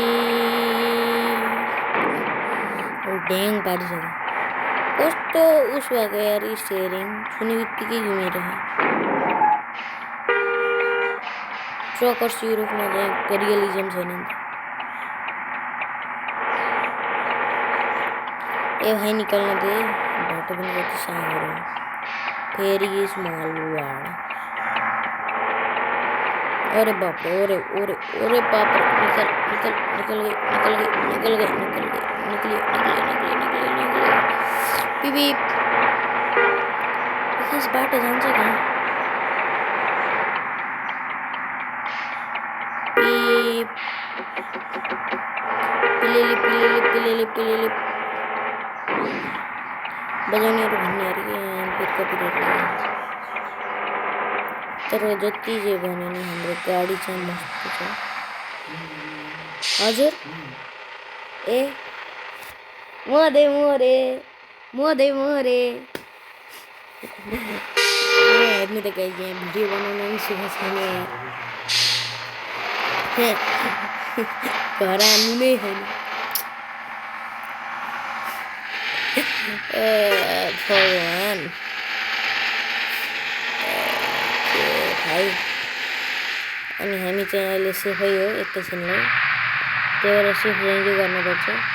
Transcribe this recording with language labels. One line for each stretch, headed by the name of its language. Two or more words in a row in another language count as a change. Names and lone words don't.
Nepali: ड्याङ पारिसक्यो कस्तो उस भएको यार स्टियरिङ छुने बित्तिकै घुमिरह्यो ट्रकर्स युरोपमा चाहिँ रियलिजम छैन नि ए भाइ निकाल्न दे बाटो पनि कति सानो फेरि स्मल वार्ड
Hindi: अरे बाप रे ओरे ओरे ओरे बाप रे निकल निकल निकल गई निकल गई निकल गई निकल गई निकली निकली निकली निकली निकली पिपी
Nepali: इस बाटो जान्छ कहाँ पिप पिलेली पिलेली पिलेली पिलेली बजाउनेहरू भन्ने अरे कि फिर कपिराइट लाग्छ तर जति जे भने नि हाम्रो गाडी चाहिँ मस्त छ हजुर ए मोरे मोरे मोरे मोरे हेर्नु त गाइस यहाँ भिडियो बनाउन पनि सिकेको छैन यार घर आउनु नै छैन भगवान भाइ अनि हामी चाहिँ अहिले सेफै हो एकैछिनलाई त्यही भएर सेफ रेन्जै गर्नुपर्छ